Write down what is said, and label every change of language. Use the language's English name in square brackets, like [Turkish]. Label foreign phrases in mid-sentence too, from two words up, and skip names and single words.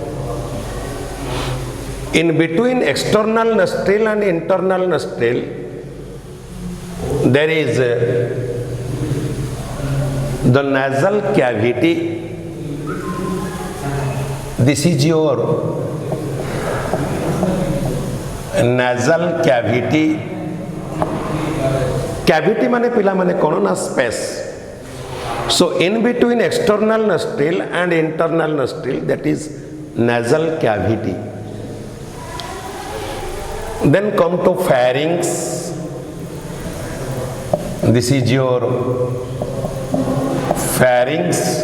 [English] In between external nostril and internal nostril, there is the nasal cavity. This is your nasal cavity. [Odia] Cavity ମାନେ ପିଲା ମାନେ କୌଣ ନା space. [English] So in between external nostril and internal nostril, that is nasal cavity. Then come to pharynx. This is your pharynx.